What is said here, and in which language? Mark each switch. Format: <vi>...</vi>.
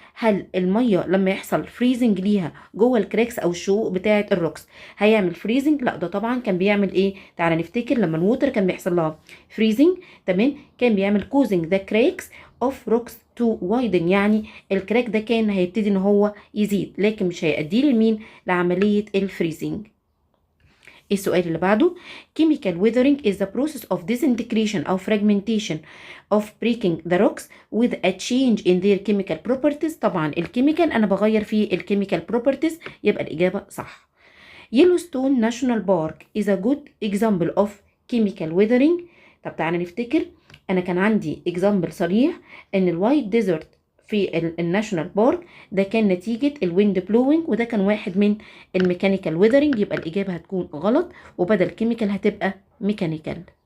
<ar>هل المية لما يحصل freezing ليها جوه الكراكس او الشقوق بتاعه الروكس هيعمل freezing؟ لا ده طبعا كان بيعمل ايه؟ تعالى نفتكر لما الووتر كان بيحصل لها freezing، تمام، كان بيعمل</ar> <en>causing the cracks of rocks to widen،</en> <ar>يعني الكراك ده كان هيبتدي ان هو يزيد لكن مش هيؤدي لمين؟ لعملية الفريزنج. السؤال اللي بعده</ar> <en>chemical weathering is the process of disintegration أو fragmentation of breaking the rocks with a change in their chemical properties.</en> <ar>طبعا الكيميكال أنا بغير فيه الكيميكال properties، يبقى الإجابة صح.</ar> <en>Yellowstone National Park is a good example of chemical weathering.</en> <ar>طب تعالى نفتكر، أنا كان عندي example صريح إن الوايت ديزرت في الناشونال بارك ده كان نتيجة الويند بلوينج، وده كان واحد من الميكانيكال ويذرنج، يبقى الإجابة هتكون غلط وبدل كيميكال هتبقى ميكانيكال.</ar>